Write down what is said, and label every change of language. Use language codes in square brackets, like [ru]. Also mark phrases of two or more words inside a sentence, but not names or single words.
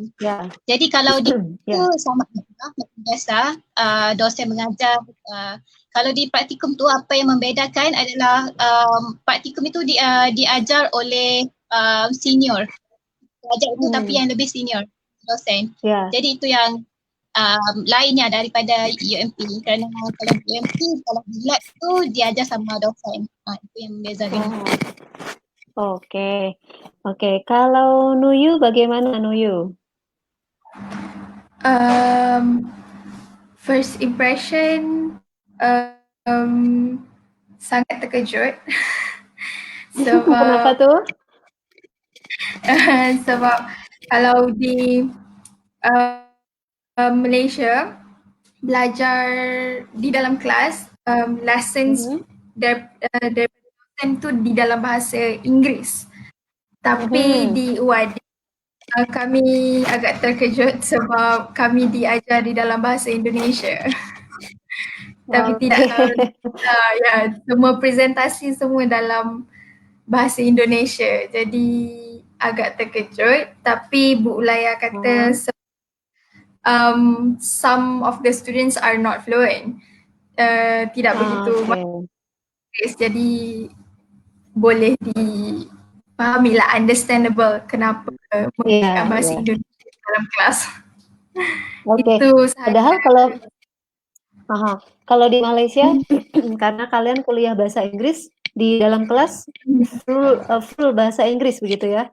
[ms] Jadi kalau di itu sama biasa, dosen mengajar. Kalau di praktikum tu apa yang membedakan adalah praktikum itu diajar oleh senior. Ajar itu tapi yang lebih senior dosen. Jadi itu yang lainnya daripada UMP, kerana kalau UMP kalau di lab tu diajar sama dosen. Itu yang membezakan. [id] Oke. Kalau Nuyu bagaimana Nuyu? [en] First impression [ms] sangat terkejut. Sebab [id] kenapa tuh? [ms] Sebab kalau di Malaysia belajar di dalam kelas, lessons daripada dosen tu di dalam bahasa Inggeris. Tapi di UAD kami agak terkejut sebab kami diajar di dalam bahasa Indonesia. Tapi tidak semua presentasi semua dalam bahasa Indonesia. Jadi agak terkejut, tapi Bu Ulaya kata [en] some of the students are not fluent. [ms] Tidak begitu bagus, jadi boleh dipahami lah, understandable kenapa menggunakan bahasa Indonesia dalam kelas. [id] Itu padahal kalau di Malaysia karena kalian kuliah bahasa Inggris di dalam kelas full bahasa Inggris begitu ya?